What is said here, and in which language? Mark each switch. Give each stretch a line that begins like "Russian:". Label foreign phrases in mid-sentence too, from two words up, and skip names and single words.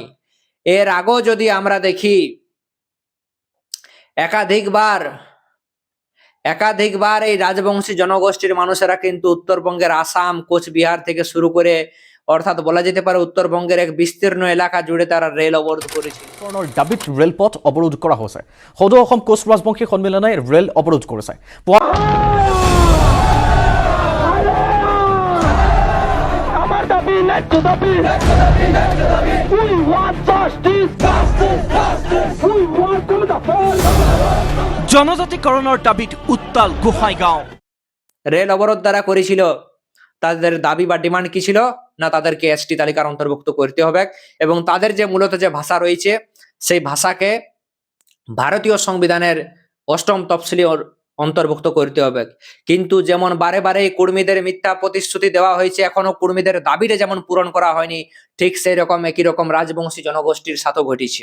Bangla: এর আগেও যদি আমরা দেখি একাধিকবার এই রাজবংশী জনগোষ্ঠীর মানুষেরা কিন্তু উত্তরবঙ্গের আসাম, কোচবিহার থেকে শুরু করে অর্থাৎ বলা যেতে পারে উত্তরবঙ্গের এক বিস্তীর্ণ এলাকা জুড়ে তারা রেল অবরোধ করেছে।
Assamese: দাবিত ৰেলপথ অৱৰোধ কৰা হৈছে। সদৌ অসম কোচ ৰাজবংশী সন্মিলনে ৰেল অৱৰোধ কৰিছে। জনজাতিকৰণৰ দাবিত উত্তাল গোহাইগাঁও।
Bangla: রেল অবরোধ দ্বারা করেছিল, তাদের দাবি বা ডিমান্ড কি ছিল? না, তাদেরকে এসটি তালিকার অন্তর্ভুক্ত করতে হবে এবং তাদের যে মূলত যে ভাষা রয়েছে সেই ভাষাকে ভারতীয় সংবিধানের 8ম তফসিলি অন্তর্ভুক্ত করতে হবে। কিন্তু যেমন বারে বারে কর্মীদের মিথ্যা প্রতিশ্রুতি দেওয়া হয়েছে, এখনো কর্মীদের দাবিটা যেমন পূরণ করা হয়নি, ঠিক সেই রকম একই রকম রাজবংশী জনগোষ্ঠীর সাথে ঘটেছে।